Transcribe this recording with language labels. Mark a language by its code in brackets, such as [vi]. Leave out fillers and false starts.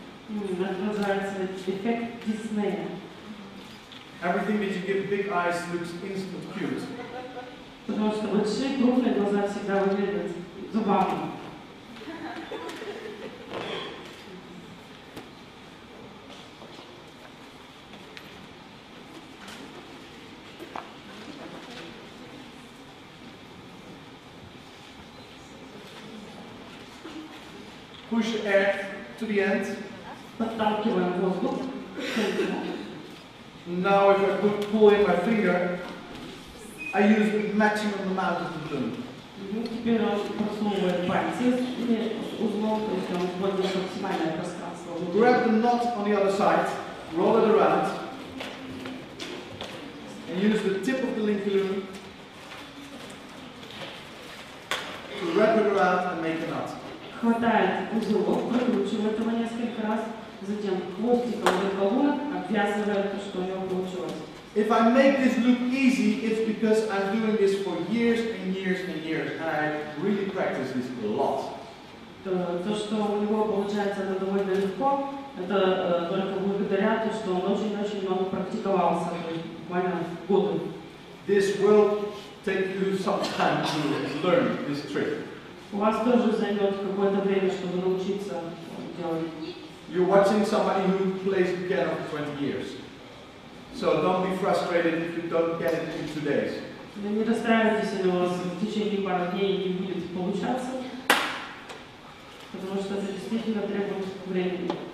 [ru] Это называется эффект Диснея. [en] Everything that you give big eyes looks instant cute. [ru] Потому что большие, крупные глаза всегда выглядят забавно. [en] Push air to the end. [ru] Подталкиваем воздух. [en] Now if I pull in my finger, I use the maximum amount of the balloon. [ru] Теперь он просовывает пальцы между узлом, то есть он использует максимальное пространство. [en] Grab the knot on the other side, roll it around, and use the tip of the link balloon to wrap it around and make a knot. [ru] Хватает узелок, прокручивает его несколько раз, затем хвостиком рукавой обвязывает то, что у него получилось. [en] If I make this look easy, it's because I'm doing this for years and years and years, and I really practice this a lot. [ru] То, что у него получается довольно легко, это только благодаря тому, что он очень-очень много практиковался, то есть буквально годы. [en] This will take you some time to learn this trick. [ru] У вас тоже займет какое-то время, чтобы научиться делать. [en] You're watching somebody who plays the piano for 20 years. So don't be frustrated if you don't get it in 2 days. [ru] Не расстраивайтесь, если у вас в течение пары дней не будет получаться, потому что это действительно требует времени.